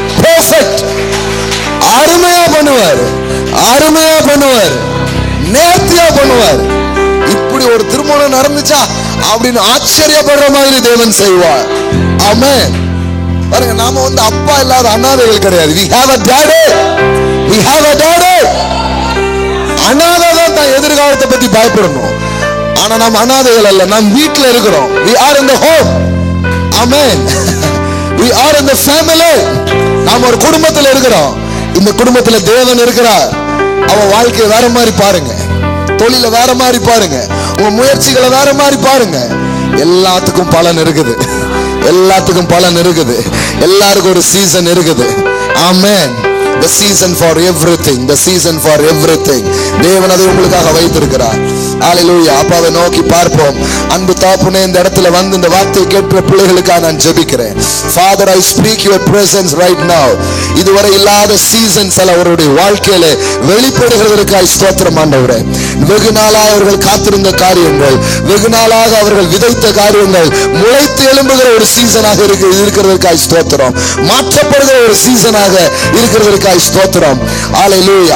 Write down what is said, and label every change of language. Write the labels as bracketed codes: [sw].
[ta] Perfect, அருமையா பண்ணுவார், அருமையா பண்ணுவார், நேர்த்தியா பண்ணுவார். இப்படி ஒரு திருமணம் நடந்துச்சா அப்படின்னு ஆச்சரியப்படுற மாதிரி தேவன் செய்வார். ஆமென். பாருங்க, நாம அப்பா இல்லாத அனாதைகள் கிடையாது. [en] we have a daddy, we have a daddy. [ta] அனாதை தான் எதிர்காலத்தை பத்தி பயப்படணும். ஆனா நாம் அனாதைகள் அல்ல, நாம் வீட்டுல இருக்கிறோம். [en] we are in the home. amen. we are in the family. [ta] நாம் ஒரு குடும்பத்துல இருக்கிறோம். இந்த குடும்பத்துல தேவன் இருக்கிறார். அவன் வாழ்க்கையை வேற மாதிரி பாருங்க, தொழில வேற மாதிரி பாருங்க, உங்க முயற்சிகளை வேற மாதிரி பாருங்க. எல்லாத்துக்கும் பலன் இருக்குது, எல்லாத்துக்கும் பலன் இருக்குது. எல்லாருக்கும் ஒரு சீசன் இருக்குது. ஆமென். [en] The season for everything, the season for everything. [ta] தேவன் அதை உங்களுக்காக வைத்திருக்கிறார். ஹalleluya. அப்பாவை நோக்கி பார்ப்போம். அன்பு தகப்பனே, இந்த இடத்துல வந்து இந்த வார்த்தையை கேட்கிற பிள்ளைகளுக்காக நான் ஜெபிக்கிறேன். [en] Father, I speak your presence right now. [ta] இதுவரை இல்லாத சீசன்ஸ் அவருடைய வாழ்க்கையில வெளிப்படுகிறதற்காக ஸ்தோத்திரம் ஆண்டவரே. வெகு நாளாக அவர்கள் காத்திருந்த காரியங்கள், வெகு நாளாக அவர்கள் விதைத்த காரியங்கள் முளைத்து எழும்புகிற ஒரு சீசனாக இருக்கிறதற்காக ஸ்தோத்திரம். மாற்றப்படுகிற ஒரு சீசனாக இருக்கிறதற்காக ஸ்தோத்திரம். ஹalleluya.